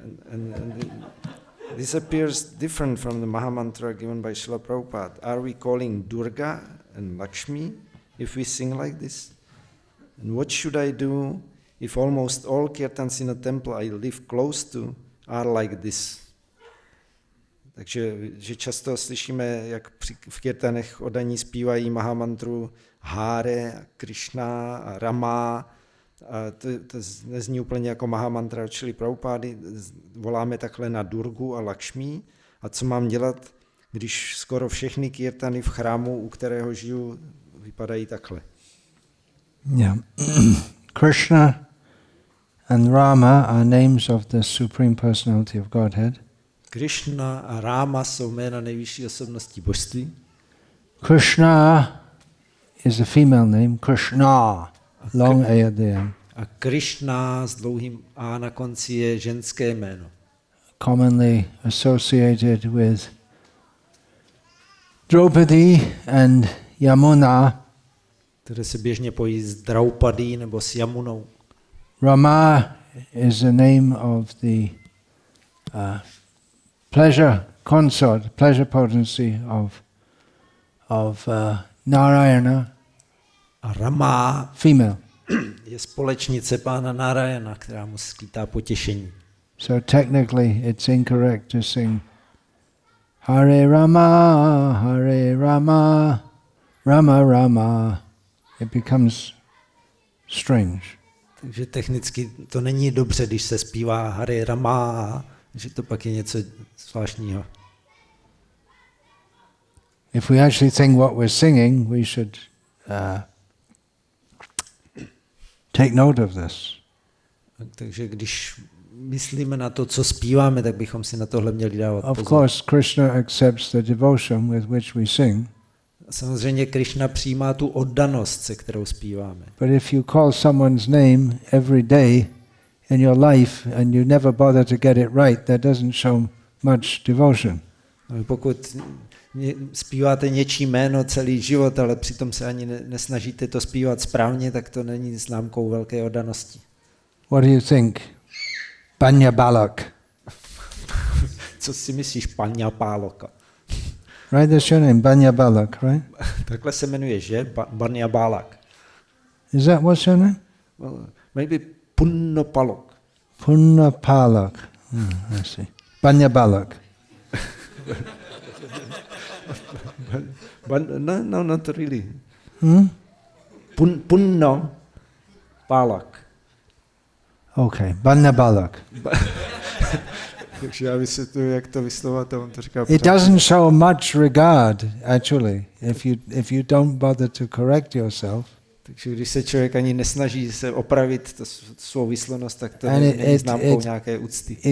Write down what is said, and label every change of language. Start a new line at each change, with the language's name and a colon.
English: And this appears different from the Mahamantra given by Srila Prabhupada. Are we calling Durga and Lakshmi if we sing like this? And what should I do if almost all kirtans in a temple I live close to are like this?
Czech: Takže že často slyšíme, jak v kirtanech oddaní zpívají Mahamantru Hare, Krishna a Rama. A to nezní úplně jako Mahamantra, čili Prabhupády. Voláme takhle na Durgu a Lakšmí. A co mám dělat, když skoro všechny kirtany v chrámu, u kterého žiju, vypadají takhle?
English: Yeah. Krishna and Rama are names of the Supreme Personality of Godhead.
Czech: Krishna a Rama jsou jména nejvyšší osobnosti božství.
English: Krishna is a female name, Krishna, long A at the end.
Czech: A Krishna s dlouhým A na konci je ženské jméno.
English: Commonly associated with Draupadi and Yamuna.
Czech: Které se běžně pojí s Draupadí nebo s Yamunou.
English: Rama is the name of the pleasure consort, pleasure potency of Narayana.
Czech: A Rama
English: female.
Czech: Je společnice pána Narayana, která mu skýtá potěšení.
English: So technically it's incorrect to sing Hare Rama, Rama, Rama, it becomes strange.
Czech: Takže technicky to není dobře, když se zpívá Hare Rama, že to pak je něco zvláštního.
English: If we actually think what we're singing, we should take note of this.
Czech: Takže když myslíme na to, co zpíváme, tak bychom si na tohle měli dávat
English: Of
Czech: pozor.
English: course, Krishna accepts the devotion with which we sing.
Czech: Samozřejmě Krishna přijímá tu oddanost, se kterou zpíváme.
English: But if you call someone's name every day in your life and you never bother to get it right, that doesn't show much devotion.
Czech: Ale pokud zpíváte něčí jméno celý život, ale přitom se ani nesnažíte to zpívat správně, tak to není známkou velké oddanosti.
English: What do you think? Banya Balak.
Czech: Co si myslíš, Panya Páloka?
English: Right, that's your name, Banya Balak, right?
Czech: Takhle se jmenuje, že? Banya Balak.
English: Is that what's your name? Well, maybe Punno Palok. Punna Palak. I see. Banya Balak. No, not really. Hmm? Punno Palak. Okay, Banya Balak.
Czech: Takže já vysvětluji, jak to vyslovovat, a on to říká.
English: It doesn't show much regard, actually, if you don't bother to correct yourself.
Czech: Takže když se člověk ani nesnaží se opravit svou výslovnost, tak to
English: And
Czech: není známkou nějaké úcty.